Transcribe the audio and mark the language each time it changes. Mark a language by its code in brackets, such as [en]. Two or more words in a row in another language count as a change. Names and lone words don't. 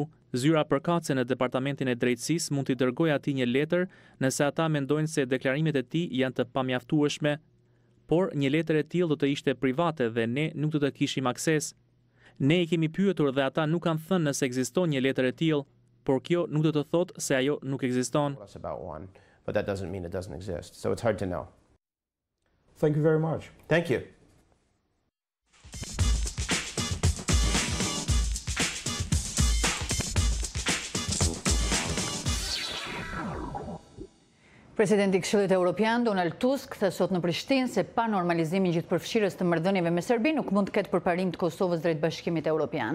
[sq] Zyra përkatëse në Departamentin e Drejtësisë mund t'i dërgojë atij një letër nëse ata mendojnë se deklarimet e tij janë të pamjaftueshme, por një letër e tillë do të ishte private dhe ne nuk do të kishim akses. Ne i kemi pyetur dhe ata nuk kanë thënë nëse ekziston një letër e tillë, por kjo nuk do të thotë se ajo nuk ekziston. [en] Thank you very much. Thank you. [sq] Presidenti i Këshillit Evropian Donald Tusk tha sot në Prishtinë se pa normalizimin gjithëpërfshirës të marrëdhënieve me Serbinë nuk mund të ketë përparim të Kosovës drejt Bashkimit Evropian.